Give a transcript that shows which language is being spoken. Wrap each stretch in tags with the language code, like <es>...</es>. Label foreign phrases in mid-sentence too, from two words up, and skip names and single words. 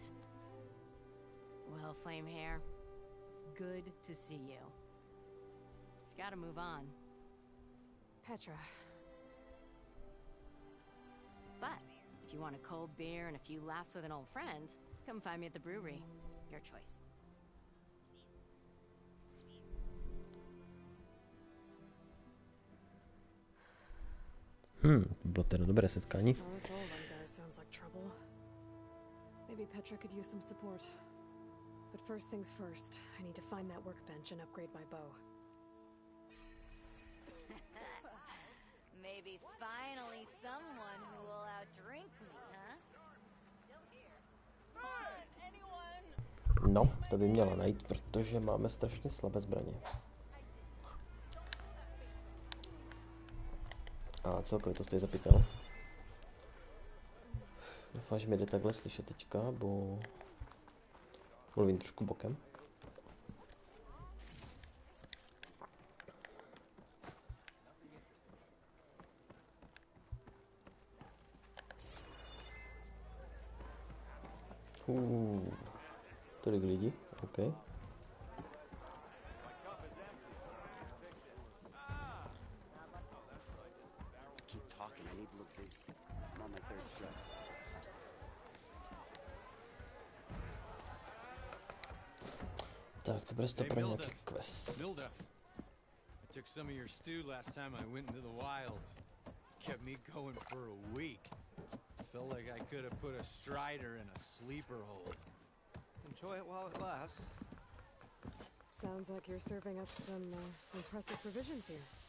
<en>Well, Flamehair, good to see you. You've got to move on. Petra. But if you want a cold beer and a few laughs with an old friend, come find me at the brewery. Your choice.</en> <cs>Bylo teda dobré setkání.</cs> <en>Well, this old one guy sounds like trouble. Maybe Petra could use some support. But first things first, I need to find that workbench and upgrade my bow. Maybe finally someone who will outdrink me, huh?</en> <cs>No, to by měla najít, protože máme strašně slabé zbraně. A celkově to stojí za pytel. Doufám, že mě jde takhle slyšet teďka, bo mluvím trošku bokem. Tolik lidí, OK.</cs> <en>Keep talking, I need to look busy. I'm on my third step.</en> <cs>Tak, to bude to pro nějaký quest.</cs> <en>Milda, I took some of your stew last time I went into the wilds. Kept me going for a week. Felt like I could have put a strider in a sleeper hold. Enjoy it while it lasts. Sounds like you're serving up some impressive provisions here.</en>